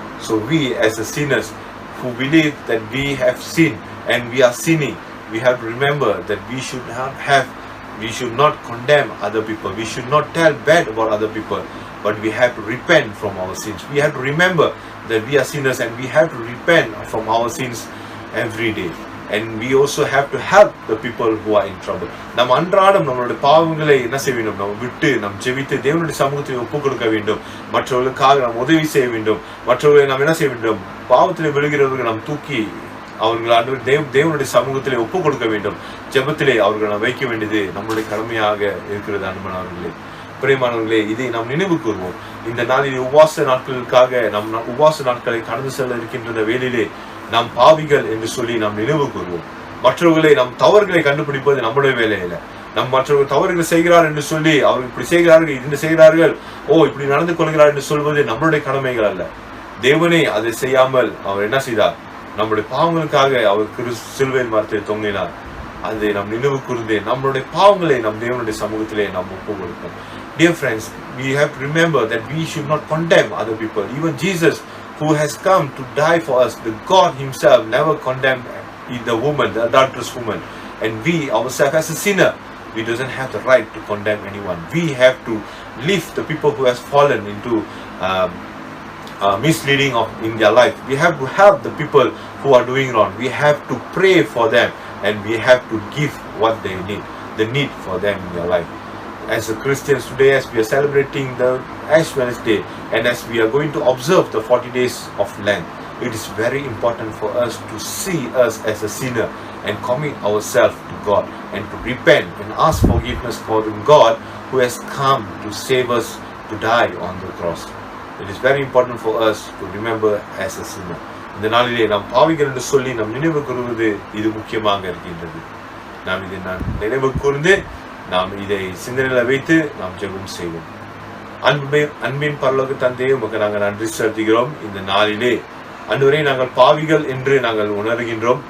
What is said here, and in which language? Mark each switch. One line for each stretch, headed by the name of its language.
English: So we as the sinners who believe that we have sinned and we are sinning, we have to remember that we should not condemn other people. We should not tell bad about other people, but we have to repent from our sins. We have to remember that we are sinners and we have to repent from our sins every day. And we also have to help the people who are in trouble.
Tamil: நாம் அன்றாடம் நம்மளுடைய பாவங்களை என்ன செய்ய வேண்டும்? நாம் விட்டு நாம் ஜெபித்து தேவனுடைய சமூகத்தில் ஒப்புக் கொடுக்க வேண்டும். மற்றவர்களுக்காக நாம் உதவி செய்ய வேண்டும். மற்றவர்களை நாம் என்ன செய்ய வேண்டும்? பாவத்தில் விழுகிறவர்கள் நாம் தூக்கி அவர்கள் தேவனுடைய சமூகத்திலே ஒப்புக் கொடுக்க வேண்டும். ஜெபத்திலே அவர்கள் நாம் வைக்க வேண்டியது நம்முடைய கடமையாக இருக்கிறது. அன்பானவர்களே, பிரியமானவர்களே, இதை நாம் நினைவு கூறுவோம். இந்த நாளில் உபவாச நாட்களுக்காக நம் உபவாச நாட்களை கடந்து செல்ல இருக்கின்ற வேளையிலே நாம் பாவிகள் என்று சொல்லி நாம் நினைவு கூறுவோம். மற்றவர்களை நம் தவறுகளை கண்டுபிடிப்பது நம்முடைய வேலையில. நம் மற்றவர்கள் தவறுகள் செய்கிறார் என்று சொல்லி அவர்கள் இப்படி செய்கிறார்கள், இது செய்கிறார்கள், இப்படி நடந்து கொள்கிறார் என்று சொல்வது நம்மளுடைய கடமைகள் அல்ல. தேவனே அதை செய்யாமல் அவர் என்ன செய்தார்? நம்முடைய பாவங்களுக்காக அவர் சிலுவையின் மரத்தில் தொங்கினார். அதை நாம் நினைவு கூர்ந்து நம்மளுடைய பாவங்களை நம் தேவனுடைய சமூகத்திலே நாம் ஒப்புக் கொடுப்போம்.
English: Dear friends, we have to remember that we should not condemn other people. Even Jesus, who has come to die for us, the God himself never condemned the woman, the adulterous woman. And we ourselves as a sinner, we doesn't have the right to condemn anyone. We have to lift the people who has fallen into misleading in their life. We have to help the people who are doing wrong. We have to pray for them and we have to give what they need, the need for them in their life. As a Christians today, as we are celebrating the Ash Wednesday and as we are going to observe the 40 days of Lent, it is very important for us to see us as a sinner and commit ourselves to God and to repent and ask forgiveness for the God who has come to save us, to die on the cross. It is very important for us to remember as a sinner.
Tamil: இந்த நாளிலே நாம் பாவிகள் என்று சொல்லி நாம் நினைவு கூறுவது இது முக்கியமாக இருக்கின்றது. நாம் இதை நினைவு கூர்ந்து நாம் இதை சிந்தனையில வைத்து நாம் ஜெபம் செய்வோம். அன்பின் பரலோக தந்தையே, உமக்கு நாங்கள் நன்றி செலுத்துகிறோம். இந்த நாளிலே ஆண்டவரே, நாங்கள் பாவிகள் என்று நாங்கள் உணர்கின்றோம்.